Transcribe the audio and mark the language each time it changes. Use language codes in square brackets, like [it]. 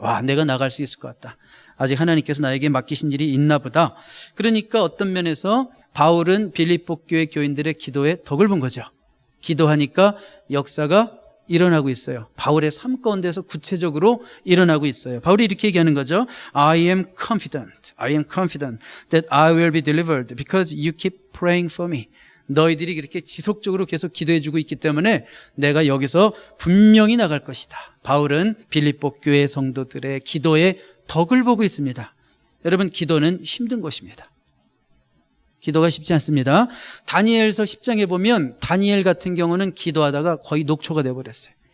[ko] 와, 내가 나갈 수 있을 것 같다. 아직 하나님께서 나에게 맡기신 일이 있나 보다. 그러니까 어떤 면에서 바울은 빌립보 교회 교인들의 기도에 덕을 본 거죠. 기도하니까 역사가 일어나고 있어요. 바울의 삶 가운데서 구체적으로 일어나고 있어요. 바울이 이렇게 얘기하는 거죠. [en] I am confident that I will be delivered because you keep praying for me. [ko] 너희들이 그렇게 지속적으로 계속 기도해주고 있기 때문에 내가 여기서 분명히 나갈 것이다. 바울은 빌립보 교회 성도들의 기도에 덕을 보고 있습니다. 여러분, 기도는 힘든 것입니다. 기도가 쉽지 않습니다. 다니엘서 10장에 보면 다니엘 같은 경우는 기도하다가 거의 녹초가 되어버렸어요.